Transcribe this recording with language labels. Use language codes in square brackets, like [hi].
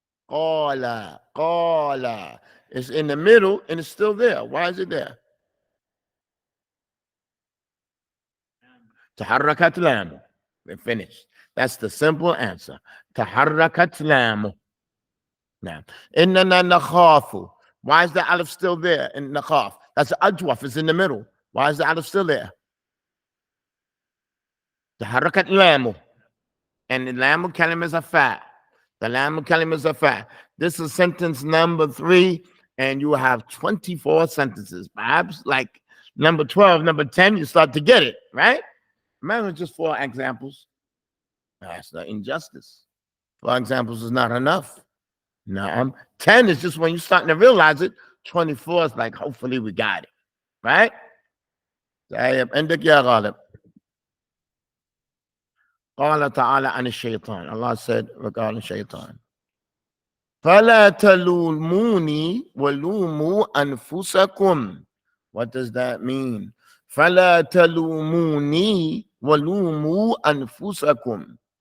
[ar] قال. قال. [en] It's in the middle and it's still there. Why is it there? [ar] تحركت لامه. [en] We're finished. That's the simple answer. [ar] تحركت لامه. [en] Now, [ar] إننا نخاف. [en] Why is the Aleph still there in نخاف? That's Ajwaf. It's in the middle. Why is the Aleph still there? [ar] تحركت لامه. [en] And the lamu kalim is a fa. The lam kalim is a fact. This is sentence number 3, and you have 24 sentences. Perhaps like number 12, number 10, you start to get it, right? Remember, just 4 examples. That's the injustice. 4 examples is not enough. No, 10 is just when you're starting to realize it. 24 is like, hopefully we got it, right? [ar] عندك يا غالب. قال تعالى عن الشيطان. [en] Allah said regarding shaitan. [ar] فلا تلوموني ولوموا أنفسكم. [en] What does that mean? [ar] فلا تلوموني ولوموا أنفسكم.